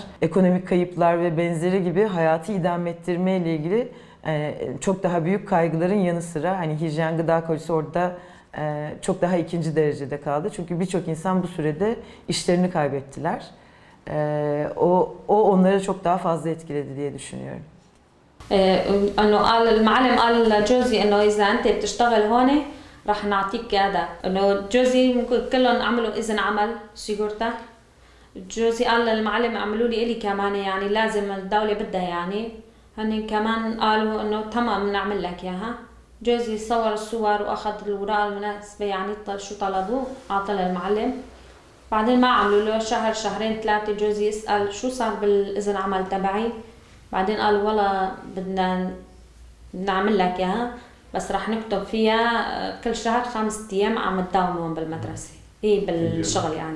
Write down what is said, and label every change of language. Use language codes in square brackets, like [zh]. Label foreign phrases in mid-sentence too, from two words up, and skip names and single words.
[tr] Ekonomik kayıplar ve benzeri gibi hayatı idame ettirme ile ilgili çok daha büyük kaygıların yanı sıra hani hijyen, gıda kolisi orada çok daha ikinci derecede kaldı. Çünkü birçok insan bu sürede işlerini kaybettiler. O onları çok daha fazla etkiledi diye düşünüyorum. [ar] انه قال المعلم قال لجوزي انه اذا انت بتشتغل هون رح نعطيك كذا انه جوزي كلهم عملوا اذن عمل سيجورتا جوزي قال للمعلم اعملوا لي الي كمان يعني لازم الدوله بدها يعني هن كمان قالوا انه تمام بنعمل لك اياها جوزي صور الصور واخذ الاوراق المناسبه يعني شو طلبوه اعطى للمعلم بعدين ما عملوا له شهر شهرين ثلاثه جوزي يسال شو صار بالاذن عمل تبعي بعدين قال والله بدنا نعمل لك اياها بس رح نكتب فيها كل شهر 5 ايام عم تداومون بالمدرسه هي بالشغل يعني.